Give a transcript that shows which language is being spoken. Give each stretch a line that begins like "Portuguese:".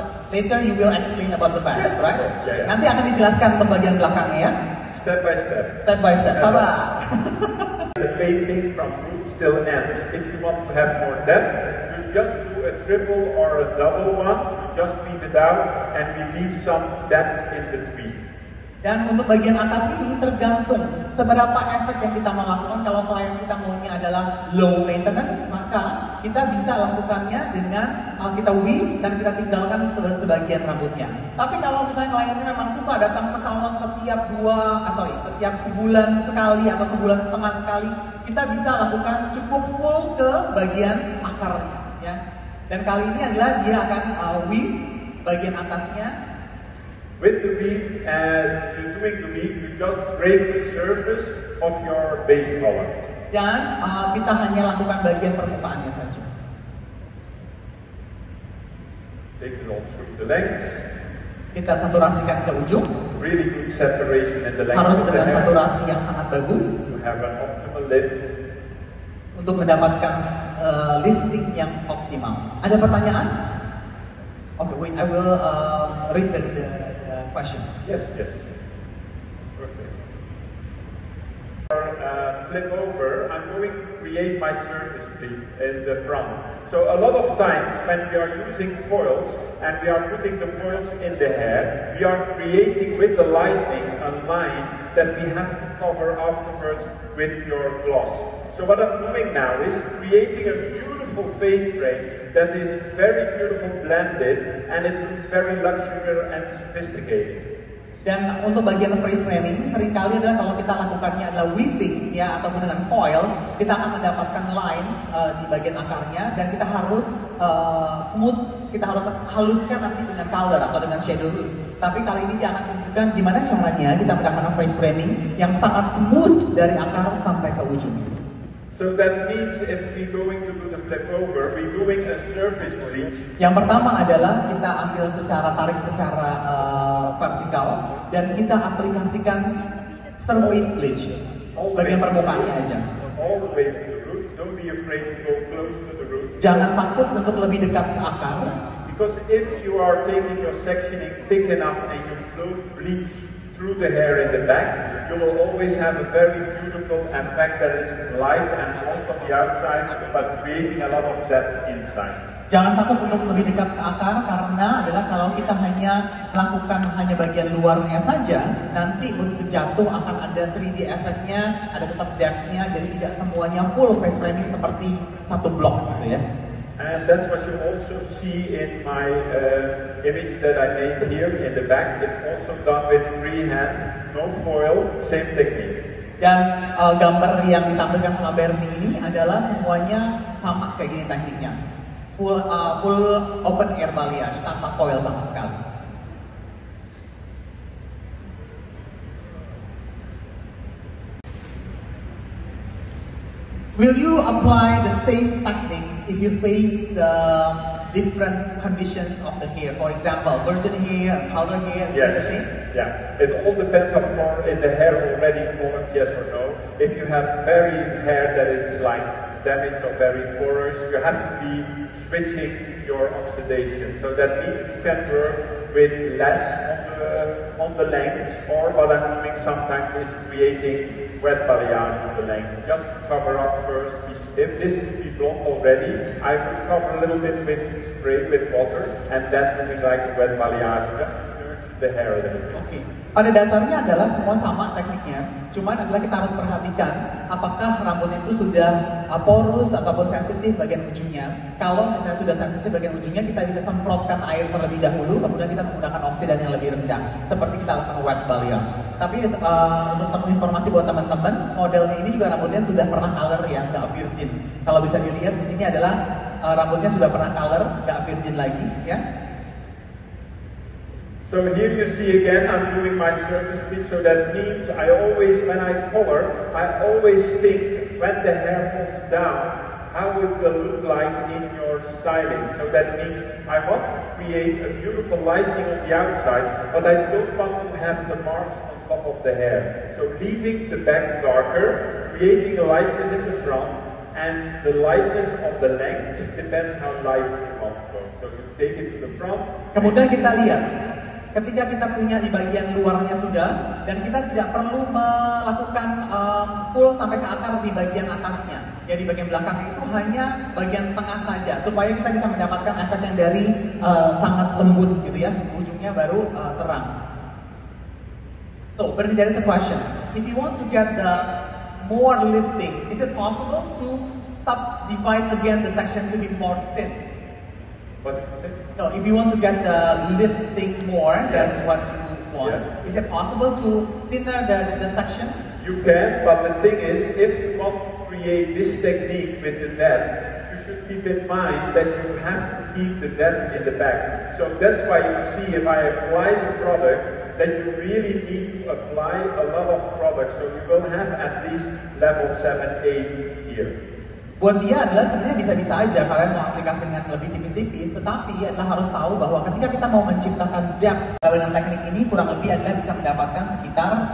English: Later you will explain about the bands, right? Yeah.
Indonesian: Nanti akan dijelaskan untuk bagian belakangnya, ya.
English: Step by step. Step by step.
Indonesian: Sabar.
English: The painting from root still ends. If you want to have more depth, you just do a triple or a double one. You just leave it out, and we leave some depth in between.
Indonesian: Dan untuk bagian atas ini tergantung seberapa efek yang kita mau lakukan. Kalau klien kita maunya adalah low maintenance, maka kita bisa lakukannya dengan kita weave dan kita tinggalkan sebagian rambutnya. Tapi kalau misalnya kliennya memang suka datang ke salon setiap sebulan sekali atau sebulan setengah sekali, kita bisa lakukan cukup full ke bagian akarnya, ya. Dan kali ini adalah dia akan weave bagian atasnya.
English: With the weave, doing the weave, you just break the surface of your base color.
Indonesian: Dan kita hanya lakukan bagian permukaannya saja.
English: Take it all through the lengths.
Indonesian: Kita saturasikan ke ujung.
English: Really good saturation in the length.
Indonesian: Harus dengan saturasi yang sangat bagus.
English: To have an optimal lift.
Indonesian: Untuk mendapatkan lifting yang optimal. Ada pertanyaan?
English: Okay, wait, I will read the questions. Yes. Perfect. Flip over, I'm going to create my surface in the front. So a lot of times when we are using foils and we are putting the foils in the hair, we are creating with the lighting a line that we have to cover afterwards with your gloss. So what I'm doing now is creating a beautiful face frame that is very beautiful blended, and it looks very luxurious and sophisticated.
Indonesian: Dan untuk bagian freeze framing seringkali adalah kalau kita lakukannya adalah weaving, ya, ataupun dengan foils, kita akan mendapatkan lines di bagian akarnya, dan kita harus smooth, kita harus haluskan nanti dengan color atau dengan shadow roots. Tapi kali ini dia akan tunjukkan gimana caranya kita mendapatkan freeze framing yang sangat smooth dari akar sampai ke ujung.
English: So that means if we're going to do the flip over, we're doing a surface bleach.
Indonesian: Yang pertama adalah kita ambil tarik secara vertikal dan kita aplikasikan surface bleach, bagian permukaannya aja.
English: All the way to the roots. Don't be afraid to go close to the roots.
Indonesian: Jangan takut untuk lebih dekat ke akar.
English: Because if you are taking your sectioning thick enough and you don't bleach through the hair in the back, you will always have a very beautiful effect that is light and hot on the outside, but creating a lot of depth inside.
Indonesian: Jangan takut untuk lebih dekat ke akar, karena adalah kalau kita hanya melakukan hanya bagian luarnya saja, nanti begitu jatuh akan ada 3D efeknya, ada tetap depth-nya, jadi tidak semuanya full face framing seperti satu blok gitu ya.
English: And that's what you also see in my image that I made here in the back. It's also done with freehand, no foil, same technique.
Indonesian: Dan gambar yang ditampilkan sama Bernie ini adalah semuanya sama kayak gini tekniknya.
English: Full open air balayage
Indonesian: tanpa foil sama sekali.
English: Will you apply the same techniques if you face the different conditions of the hair. For example, virgin hair, powder hair, Yes. everything. Yeah. It all depends, of course, in the hair already colored, yes or no. If you have very hair that is like damaged or very porous, you have to be switching your oxidation. So that means you can work with less on the length, or what I'm doing sometimes is creating wet balayage on the length. Just cover up first. If this would be blonde already, I would cover a little bit with spray with water and then doing like a wet balayage just to nurture the hair a little bit.
Indonesian: Oke. Pada dasarnya adalah semua sama tekniknya, cuman adalah kita harus perhatikan apakah rambut itu sudah porus ataupun sensitif bagian ujungnya. Kalau misalnya sudah sensitif bagian ujungnya, kita bisa semprotkan air terlebih dahulu, kemudian kita menggunakan oksidan yang lebih rendah, seperti kita lakukan wet balayage. Tapi untuk informasi buat teman-teman, modelnya ini juga rambutnya sudah pernah color ya, nggak virgin. Kalau bisa dilihat di sini adalah rambutnya sudah pernah color, nggak virgin lagi, ya.
English: So here you see again, I'm doing my surface bleach, so that means I always, when I color, I always think when the hair falls down, how it will look like in your styling. So that means I want to create a beautiful lighting on the outside, but I don't want to have the marks on top of the hair. So leaving the back darker, creating a lightness in the front, and the lightness of the length depends how light you want to go. So you take it to the front.
Indonesian: Kemudian kita lihat, ketika kita punya di bagian luarnya sudah, dan kita tidak perlu melakukan full sampai ke akar di bagian atasnya. Ya, di bagian belakang itu hanya bagian tengah saja, supaya kita bisa mendapatkan efek yang dari sangat lembut gitu ya, ujungnya baru terang.
English: So, but there is a question. If you want to get the more lifting, is it possible to subdivide again the section to be more thin? What did you say? No, if you want to get the lifting more than Yes. what you want, is it possible to thinner the sections? You can, but the thing is, if you want to create this technique with the depth, you should keep in mind that you have to keep the depth in the back. So that's why you see if I apply the product, that you really need to apply a lot of product. So you will have at least level 7, 8 here.
Indonesian: Buat dia adalah sebenarnya bisa-bisa aja kalian mau aplikasikan lebih tipis-tipis, tetapi adalah harus tahu bahwa ketika kita mau menciptakan depth dengan teknik ini kurang lebih adalah bisa mendapatkan sekitar